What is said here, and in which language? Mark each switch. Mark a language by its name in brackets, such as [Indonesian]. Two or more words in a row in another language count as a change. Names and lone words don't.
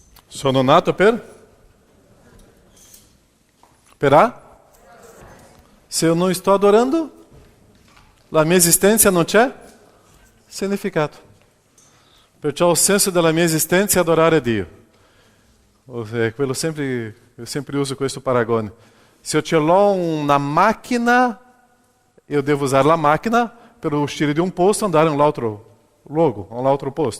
[Italian] Sono nato per? [Portuguese] Se eu não estou adorando, [Italian] la mia esistenza non c'è significato. Perciò il senso della mia esistenza è adorare Dio. [Portuguese] Eu sempre uso [Italian] questo paragone. Se eu ce l'ho una macchina, eu devo usare la macchina per uscire di un posto e andare in un altro luogo, a un altro posto.